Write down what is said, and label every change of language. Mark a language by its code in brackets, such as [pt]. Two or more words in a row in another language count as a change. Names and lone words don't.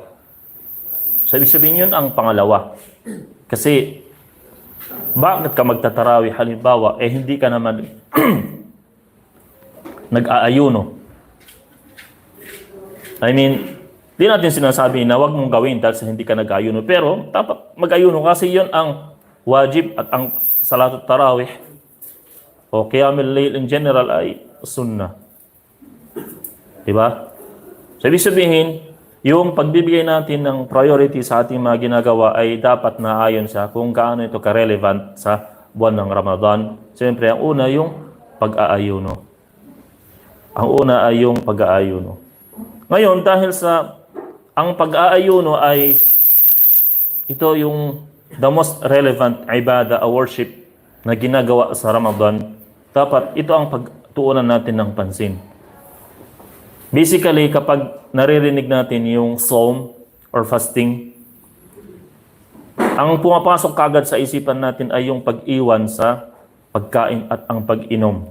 [tl] So, ibig sabihin yun ang pangalawa. Kasi, bakit ka magtatarawih? Halimbawa, hindi ka naman nag-aayuno. [en] I mean, [tl] di natin sinasabi na wag mong gawin dahil hindi ka nag-aayuno. Pero, dapat mag-ayuno kasi yun ang wajib at ang [ar] صلاة التراويح [tl] o [ar] قيام الليل [en] in general [tl] ay sunnah. Diba? So, ibig sabihin, yung pagbibigay natin ng priority sa ating mga ginagawa ay dapat na ayon sa kung gaano ito ka-relevant sa buwan ng Ramadan. Siyempre, ang una yung pag-aayuno. Ang una ay yung pag-aayuno. Ngayon, dahil sa ang pag-aayuno ay ito yung [en] the most relevant [tl] ibada o worship na ginagawa sa Ramadan, dapat ito ang pagtuunan natin ng pansin. Basically, kapag naririnig natin yung [en] psalm or fasting, [tl] ang pumapasok kagad sa isipan natin ay yung pag-iwan sa pagkain at ang pag-inom.